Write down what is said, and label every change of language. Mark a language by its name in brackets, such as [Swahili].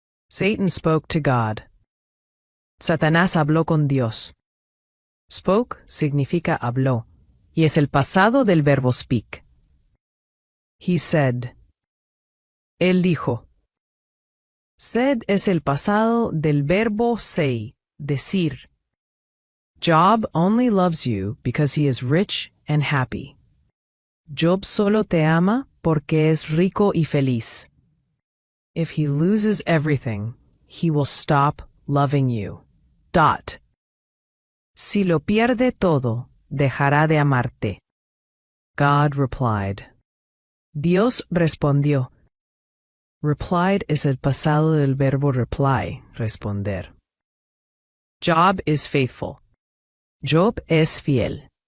[English] Satan spoke to God. [Spanish] Satanás habló con Dios. Spoke significa habló, y es el pasado del verbo speak. [English] He said. [Spanish] Él dijo. Said es el pasado del verbo say, decir. [English] Job only loves you because he is rich and happy. [Spanish] Job solo te ama porque es rico y feliz. [English] If he loses everything, he will stop loving you. Dot. [Spanish] Si lo pierde todo, dejará de amarte. [English] God replied. [Spanish] Dios respondió. Replied es el pasado del verbo reply, responder. [English] Job is faithful. [Spanish] Job es fiel.